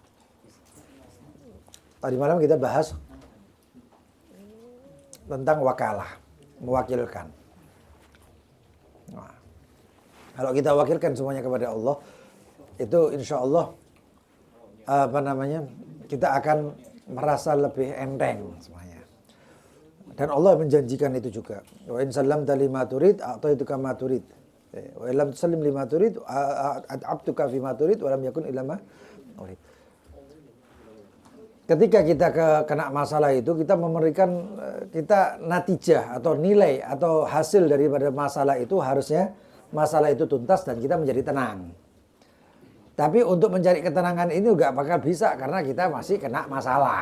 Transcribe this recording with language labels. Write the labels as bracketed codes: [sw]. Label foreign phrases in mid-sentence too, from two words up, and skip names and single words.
[id] Tadi malam kita bahas tentang wakalah, mewakilkan. Nah, kalau kita wakilkan semuanya kepada Allah, itu [ar] إن شاء الله [id] kita akan merasa lebih enteng semuanya. Dan Allah menjanjikan itu juga. [ar] وإن سلمت لما تريد أعطيتك ما تريد وإن لم تسلم لما تريد أتعبتك فيما تريد ولم يكن إلا ما أريد. [id] Ketika kita kena masalah itu, kita memberikan kita natijah atau nilai atau hasil daripada masalah itu, harusnya masalah itu tuntas dan kita menjadi tenang. Tapi untuk mencari ketenangan ini juga bakal bisa karena kita masih kena masalah.